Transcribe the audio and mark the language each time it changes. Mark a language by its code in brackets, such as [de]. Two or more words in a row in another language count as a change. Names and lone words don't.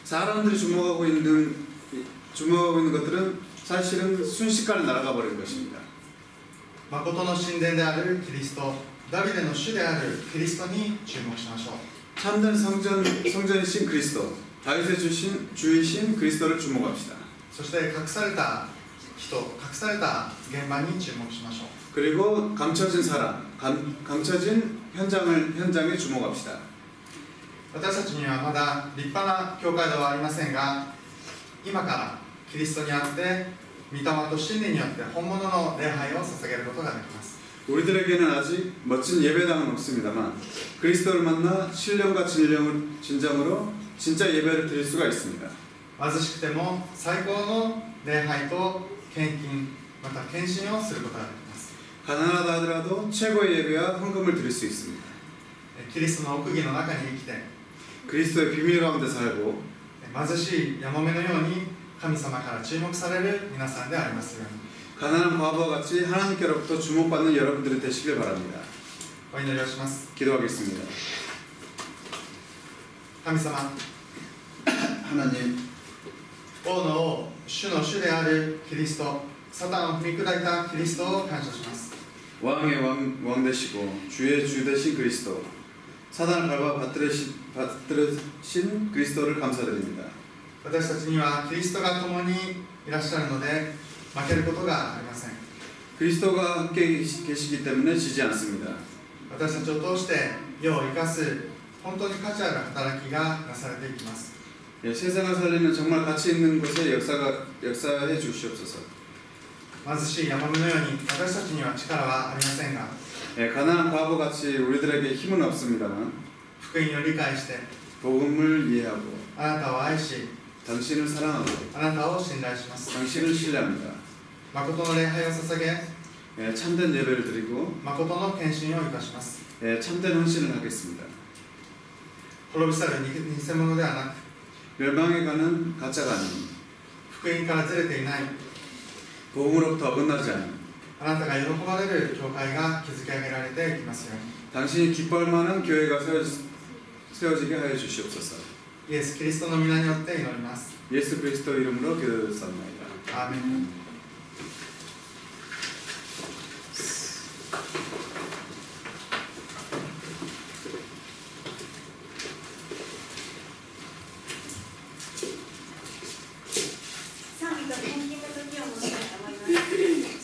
[ko] 사람들이 주목하고 있는 것들은 사실은 순식간에 날아가 버린 것입니다. [ja] 誠の神殿であるキリスト、ダビデの主であるキリストに注目しましょう。 [ko] 참된 성전이신 그리스도, 다윗의 주이신 그리스도를 주목합시다. [ja] そして隠された人、隠された現場に注目しましょう。 [ko] 그리고 감춰진 사람, 감춰진 현장에 주목합시다. [ja] 私たちにはまだ立派な教会ではありませんが、今からキリストにあって御霊と真理によって本物の礼拝を捧げることができます。 [ko] 우리들에게는 아직 멋진 예배당은 없습니다만 그리스도를 만나 신령과 진정으로 진짜 예배를 드릴 수가 있습니다. [ja] 貧しくても最高の礼拝と献金、また献身をすることができます。 [ko] 가난하다 하더라도 최고의 예배와 헌금을 드릴 수 있습니다. [ja] キリストの奥義の中に生きて [ko] 그리스도의 비밀 가운데 살고 [ja] 貧しいヤモメのように神様から注目される皆さんでありますように [ko] 가난한 과부와 같이 하나님께로부터 주목받는 여러분들이 되시길 바랍니다. [ja] お祈りをします。 [ko] 기도하겠습니다. [ja] 神様 [ko] 하나님 [ja] 王の王主の主であるキリストサタンを踏み砕いたキリストを感謝します。 [ko] 왕의 왕 되시고 주의 주 되신 그리스도 사단을 밟아 받들으신 그리스도를 감사드립니다. [ja] 私たちにはキリストが共にいらっしゃるので負けることがありません。 [ko] 그리스도가 함께 계시기 때문에 지지 않습니다. [ja] 私たちを通して世を生かす本当に価値ある働きがなされていきます。 [ko] 예, 세상을 살리는 정말 가치 있는 것에 역사해 주시옵소서. [ja] 貧しいヤモメのように私たちには力はありませんが [ko] 예, 가난한 과부같이 우리들에게 힘은 없습니다만 [ja] 福音を理解して [ko] 복음을 이해하고 [ja] あなたを愛し [ko] 당신을 사랑하고 [ja] あなたを信頼します。 [ko] 당신을 신뢰합니다. [ja] 誠の礼拝を捧げ [ko] 예, 참된 예배를 드리고 [ja] 誠の献身を生かします。 [ko] 예, 참된 헌신을 하겠습니다. [ja] 滅び去る偽物ではなく [ko] 멸망에 가는 가짜가 아닌 [ja] 福音からずれていない [ko] 복음으로부터 어긋나지 않은 [ja] あなたが喜ばれる教会が築き上げられていきますように [ko] 당신이 기뻐할 만한 교회가 세워지게 하여 주시옵소서. [ja] イエス・キリストの皆によって祈ります。 [ko] 예수 그리스도 이름으로 기도드렸습니다. [ja] アーメン。賛美と献金の時を持ちたいと思います。